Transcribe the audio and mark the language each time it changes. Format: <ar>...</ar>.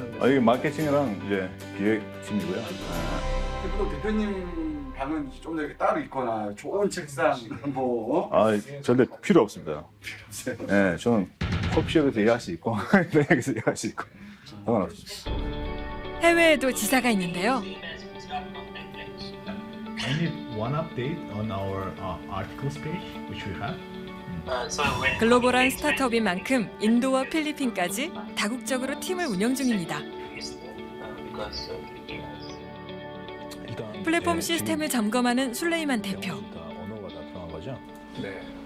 <ko>이게 마케팅이랑 이제 기획팀이고요. 대표님 방은 좀 더 이렇게 따로 있거나 좋은 책상 뭐. 절대 필요 없습니다. 네, 저는 커피숍에서 일할 수 있고 여기서 일할 수 있고 상관없습니다. 해외에도 지사가 있는데요.</ko> <en>I need one update on our articles page, which we have.</en> <ko>글로벌한 스타트업인 만큼 인도와 필리핀까지 다국적으로 팀을 운영 중입니다. 플랫폼 시스템을 점검하는 술레이만 대표. 언어가 다 들어간 거죠? 네.</ko>